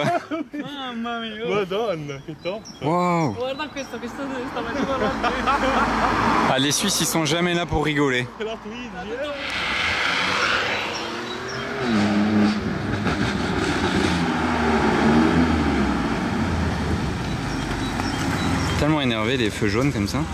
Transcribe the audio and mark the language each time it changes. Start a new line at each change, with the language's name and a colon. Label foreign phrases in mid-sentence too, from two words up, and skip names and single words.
Italian: Mamma mia. Madonna, che top!
French: Waouh!
Italian: Guarda questo stava ricorrendo.
French: Ah, les Suisses, ils sont jamais là pour rigoler. La Twingy, Tellement énervé, les feux jaunes comme ça.